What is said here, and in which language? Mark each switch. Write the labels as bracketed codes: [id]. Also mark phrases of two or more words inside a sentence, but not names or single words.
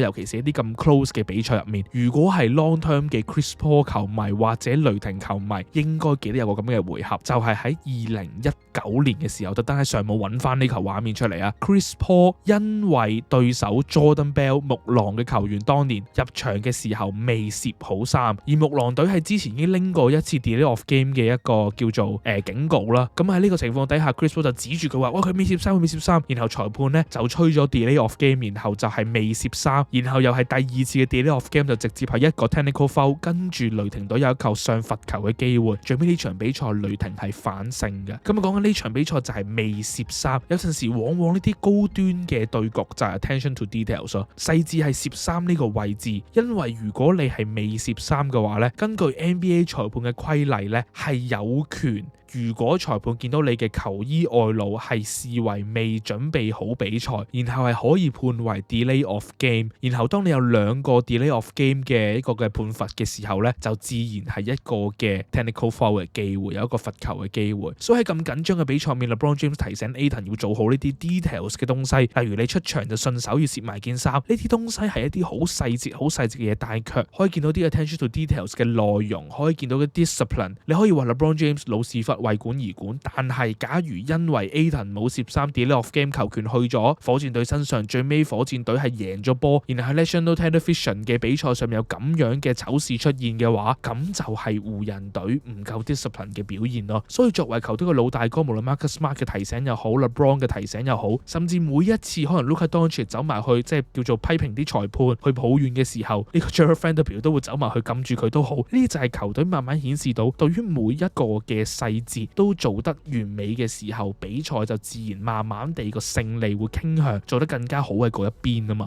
[yue] 尤其是一啲咁 close 嘅比賽入面，如果係 [en] long term [yue] 嘅 Chris Paul 球迷或者雷霆球迷，應該記得有個咁嘅回合，就係喺2019年嘅時候，特登喺上網揾翻呢球畫面出嚟啊。Chris Paul 因為對手 Jordan Bell 木狼嘅球員當年入場嘅時候未攝好3，而木狼隊係之前已經拎過一次 [en] delay of game [yue] 嘅一個叫做警告啦。咁喺呢個情況底下 ，Chris Paul 就指住佢話：哇，佢未攝3，佢未攝3。然後裁判呢就吹咗 [en] delay of game， [yue] 然後就係未攝3，然後又係第二次嘅 [en] delay of game， [yue] 就直接係一個 [en] technical foul， [yue] 跟住雷霆隊有一球上罰球嘅機會。最尾呢場比賽雷霆係反勝嘅。咁講緊呢場比賽就係未攝3，有陣時往往呢啲高端嘅對局就係 [en] attention to details [yue] 咯，細緻係攝3呢個位置。因為如果你係未攝3嘅話咧，根據 NBA 裁判嘅規例咧，係有權如果裁判見到你嘅球衣外露係視為未準備好比賽，然後係可以判為 [en] delay of game， [yue] 然後當你有2個 [en] delay of game [yue] 嘅一個嘅判罰嘅時候呢，就自然係一個嘅 [en] technical foul [yue] 嘅機會，有一個罰球嘅機會。所以喺咁緊張嘅比賽面 ，LeBron James 提醒 Ayton 要做好呢啲 details 嘅東西，例如你出場就順手要攝埋件衫，呢啲東西係一啲好細節嘅嘢，但係卻可以見到啲 [en] attention to details [yue] 嘅內容，可以見到嘅 discipline。你可以話 LeBron James 老屎忽為管而管，但係假如因為 Ayton 冇攝衫 [en] delay of game [yue] 球權去咗火箭隊身上，最尾火箭隊係贏咗波，然後喺 [en] National Television [yue] 嘅比賽上面有咁樣嘅醜事出現嘅話，咁就係湖人隊唔夠 discipline 嘅表現咯。所以作為球隊嘅老大哥，無論 Marcus Smart 嘅提醒又好 ，LeBron 嘅提醒又好，甚至每一次可能 Luka Doncic 走埋去即係叫做批評啲裁判去抱怨嘅時候，呢個 Jarred Vanderbilt 都會走埋去撳住佢都好。呢啲就係球隊慢慢顯示到，對於每一個嘅細節都做得完美嘅時候，比賽就自然慢慢地個勝利會傾向做得更加好嘅嗰一邊啊嘛。